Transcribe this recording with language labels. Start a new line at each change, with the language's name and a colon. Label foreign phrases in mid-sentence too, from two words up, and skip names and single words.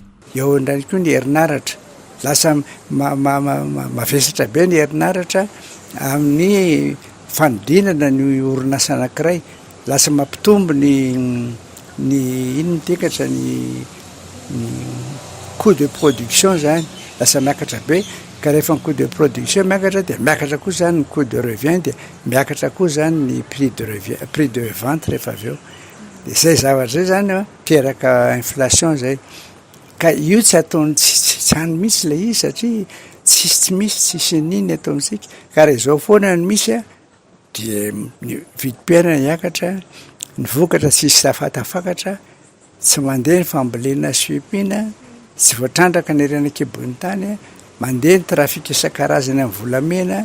Malagasy: Eo indray koa ny herinaratra lasa mavesatra be ny herinaratra amin'ny fanodinana ny orinasa anankiray lasa mampitombo ny inony tekatra ny
French: coût de production
Malagasy: zany lasa miakatra be ka rehefa ny
French: coût de production
Malagasy: miakatra dia miakatra koa zany ny
French: coût de revient
Malagasy: dia miakatra koa zany ny
French: prix de vente
Malagasy: rehefa avy eo dia izay zavatra zay zany teraka inflation zay. Ka io tsy ataony tsy hany misy ilay izy satria tsy misy tsisy niny atao amintsika ka raha izao foana ny misy dia ny vidim-piainana hiakatra ny vokatra tsisy tafatafakatra tsy mandeha ny fambolena sy fiompiana tsy voatrandraka ny rena-kibony tany mandeha ny trafika isan-karazany amin'ny volamena.